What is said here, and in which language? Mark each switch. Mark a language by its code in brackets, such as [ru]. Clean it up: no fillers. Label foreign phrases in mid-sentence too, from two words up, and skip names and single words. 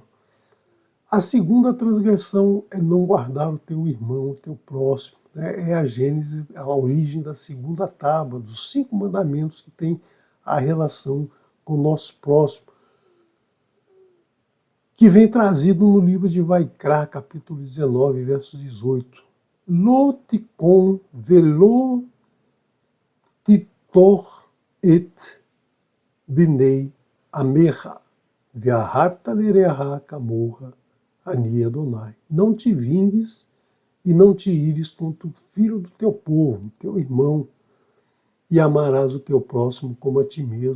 [pt] A segunda transgressão é não guardar o teu irmão, o teu próximo, né? É a gênese, a origem da segunda tábua, dos 5 mandamentos que tem a relação com o nosso próximo, que vem trazido no livro de Vaikra, capítulo 19, verso 18. [he] לא תקום ולא תטור את בני עמך, ואהבת לרעך כמוך אני אדני. [pt] Não te vingues e não te ires contra o filho do teu povo, teu irmão, e amarás o teu próximo como a ti mesmo.